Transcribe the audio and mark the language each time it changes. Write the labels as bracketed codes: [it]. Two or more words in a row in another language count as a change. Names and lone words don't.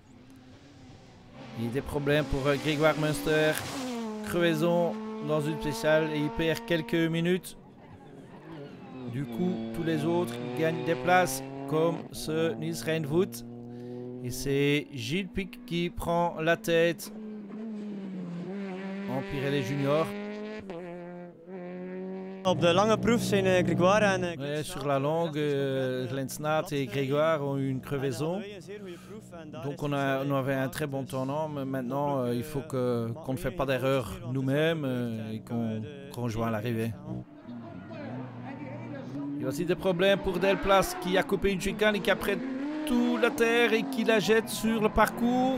[fr] Il y a des problèmes pour Grégoire Munster. Crevaison dans une spéciale et il perd quelques minutes. Du coup, tous les autres gagnent des places comme ce Niels Reinvoet. Et c'est Gilles Pic qui prend la tête en Pirelli Junior. [nl] Op de lange proef zijn Grégoire en... [fr] Ouais, sur la longue, Lensnaat et Grégoire ont eu une crevaison. Donc on avait un très bon tournant, mais maintenant il faut qu'on ne fait pas d'erreur nous-mêmes et qu'on rejoint l'arrivée. Il y a aussi des problèmes pour Delplas qui a coupé une chicane et qui a pris toute la terre et qui la jette sur le parcours.